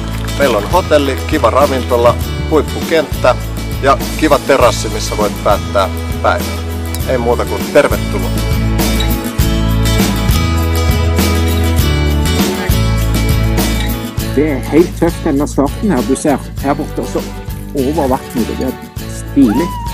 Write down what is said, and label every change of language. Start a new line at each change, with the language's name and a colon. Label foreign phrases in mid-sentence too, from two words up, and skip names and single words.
Finnish: Meillä on hotelli, kiva ravintola, huippukenttä ja kiva terassi, missä voit päättää päivän. Ei muuta kuin tervetuloa!
Norwegian: Det er helt tøft denne starten her. Du ser her borte også over vattnet. Det er stilig.